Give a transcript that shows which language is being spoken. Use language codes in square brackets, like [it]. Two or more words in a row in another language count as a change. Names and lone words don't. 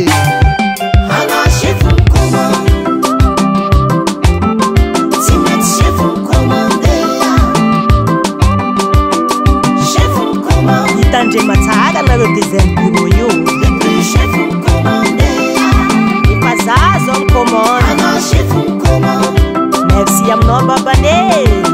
[fr] Chef on commande. C'est notre chef on commande. Chef on commande. [mg] itandre matsara nareo design bureau io [fr] Le plus chef on commande. [mg] efa za zao ny commande [fr] Chef on commande. [mg] merci aminao babané